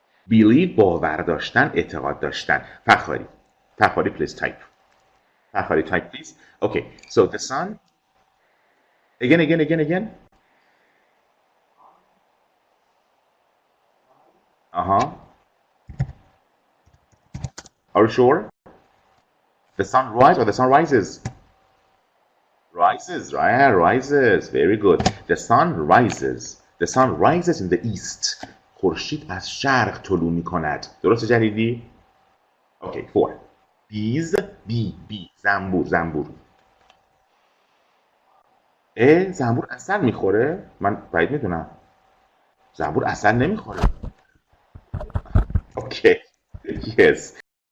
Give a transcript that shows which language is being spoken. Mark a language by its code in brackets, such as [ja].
[fa] Believe باور داشتن، اعتقاد داشتن. [en] Fakhari, please type. Fakhari, type please. Okay, so the sun. Again. Are you sure? The sun rises or the sun rises? Rises, right? Rises. Very good. The sun rises. The sun rises in the east. [fa] خورشید از شرق طلوع می‌کند. درسته جلیلی؟ [en] Okay, 4. Bees, bee, زنبور. [fa] زنبور عسل میخوره؟ من باید میدونم. زنبور اصلا نمیخوره. [en] Okay. Yes.